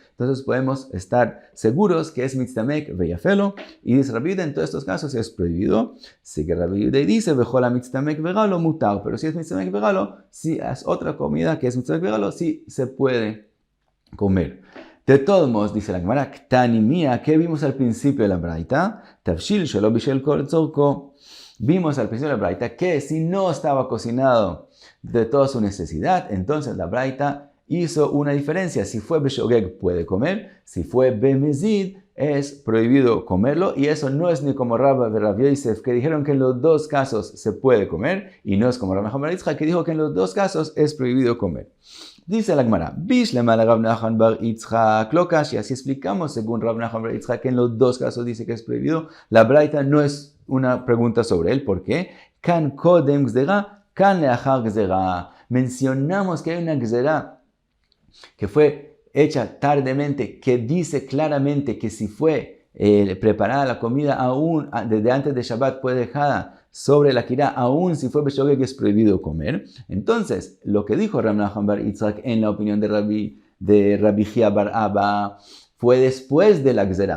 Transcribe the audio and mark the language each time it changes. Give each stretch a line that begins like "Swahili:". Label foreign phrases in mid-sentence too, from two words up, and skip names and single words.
Spanish: Entonces podemos estar seguros que es
Hebrew: מצטמק ויפה לו.
Spanish: Y dice Rabbi Yehuda, en todos estos casos es prohibido. Sigue Rabbi Yehuda y dice,
Hebrew: וכולה מצטמק ורע לו מותר.
Spanish: Pero si es
Hebrew: מצטמק ורע לו,
Spanish: si es otra comida que es
Hebrew: מצטמק ורע לו,
Spanish: sí se puede comer. De todos modos, dice la Gemara,
Aramaic: קתני מיהא,
Spanish: ¿qué vimos al principio de la braita?
Hebrew: תבשיל שלא בישל כל צורכו.
Spanish: Vimos al principio de la braita que si no estaba cocinado de toda su necesidad, entonces la braita hizo una diferencia. Si fue beshogeg puede comer, si fue bemezid es prohibido comerlo, y eso no es ni como Rabba y Rabbi Yosef que dijeron que en los dos casos se puede comer, y no es como Rabbi Nachman bar Yitzchak que dijo que en los dos casos es prohibido comer. Dice la Gemara,
Aramaic: בשלמא לרב נחמן בר יצחק לא קשיא.
Spanish: Si explicamos según Rabbi Nachman bar Yitzchak que en los dos casos dice que es prohibido, la braita no es una pregunta sobre él. ¿Por qué?
Hebrew: כאן קודם גזירה, כאן לאחר גזירה.
Spanish: Mencionamos que hay una gzera que fue hecha tardemente, que dice claramente que si fue preparada la comida aún desde antes de Shabbat fue dejada sobre la kirá, aún si fue beshogeg es prohibido comer. Entonces, lo que dijo Rabbi Nachman bar Yitzchak en la opinión de Rabbi Chia bar Abba fue después de la gzera.